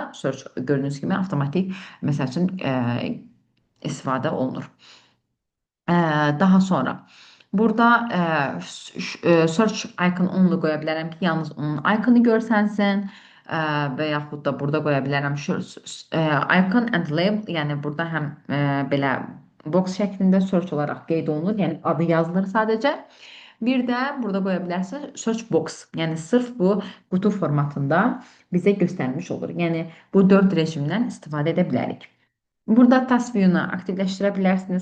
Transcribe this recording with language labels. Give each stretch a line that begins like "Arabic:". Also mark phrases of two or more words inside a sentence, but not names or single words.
Azerbaijani: Search gördüyünüz kimi avtomatik məsəl üçün istifadə olunur. Ə, Daha sonra burada
English: search icon onlu
Azerbaijani: qoya bilərəm ki, yalnız onun iconu görsənsin. Və yaxud da burada qoya bilərəm
English: icon and label,
Azerbaijani: yəni burada həm belə box şəklində search olaraq qeyd olunur, yəni adı yazılır sadəcə. Bir də burada qoya bilərsiniz
English: search box,
Azerbaijani: yəni sırf bu qutu formatında bizə göstərmiş olur. Yəni bu 4 rejimdən istifadə edə bilərik. Burada
English: task view-
Azerbaijani: nu aktivləşdirə bilərsiniz.